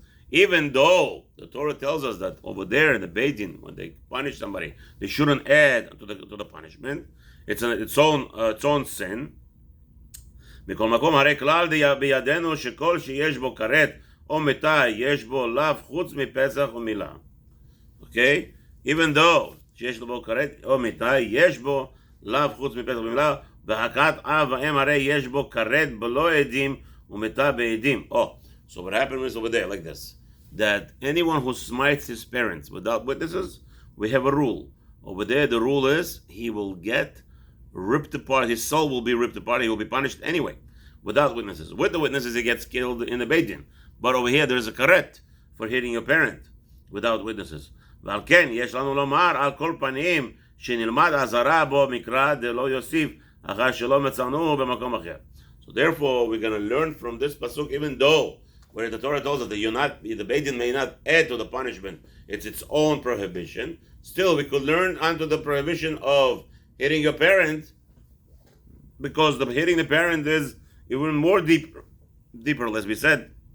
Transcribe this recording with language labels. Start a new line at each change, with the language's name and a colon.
English: Even though the Torah tells us that over there in the Beit Din, when they punish somebody, they shouldn't add to the punishment. It's its own sin.
Hebrew: מכל מקום, הרי כלל בידינו שכל שיש בו כרת או מיתה יש בו לאו חוץ מפסח ומילה.
English: Okay? Even though
Hebrew: שיש בו כרת או מיתה יש בו לאו חוץ מפסח ומילה, והכת אב ואם הרי יש בו כרת בלא עדים ומיתה בעדים.
English: Oh, so what happened is over there, like this, that anyone who smites his parents without witnesses, we have a rule. Over there, the rule is he will get ripped apart, his soul will be ripped apart, he will be punished anyway, without witnesses. With the witnesses, he gets killed in the Beit Din. But over here, there's a karet for hitting your parent without witnesses.
Hebrew: ועל כן, יש לנו לומר על כל פנים שנלמד אזהרה בו מקרא דלא יוסיף אחר שלא מצאנו במקום אחר.
English: So therefore, we're going to learn from this pasuk, even though where the Torah tells us that the Beit Din may not add to the punishment, it's its own prohibition. Still, we could learn onto the prohibition of hitting your parent, because hitting the parent is even more deeper, as we said.